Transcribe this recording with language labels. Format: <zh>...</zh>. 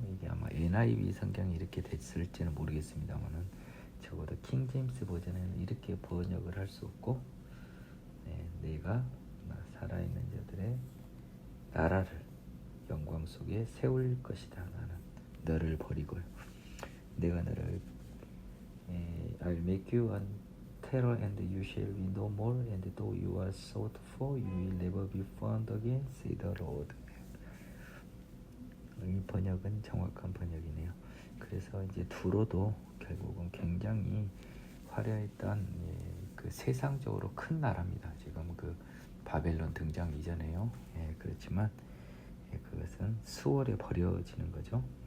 <ko>이게 아마 NIV 성경이 이렇게 됐을지는 모르겠습니다만은 적어도 킹제임스 버전에는 이렇게 번역을 할 수 없고, 내가 살아있는 자들의 나라를 영광 속에 세울 것이다. 나는 너를 버리고요. 내가 너를</ko> <en>I'll make you a terror and you shall be no more, and though you are sought for, you will never be found again, say the Lord.</en> <ko>이 번역은 정확한 번역이네요. 그래서 이제 두로도 결국은 굉장히 화려했던 그 세상적으로 큰 나라입니다. 지금 그 바벨론 등장 이전에요. 그렇지만 그것은 수월에 버려지는 거죠.</ko>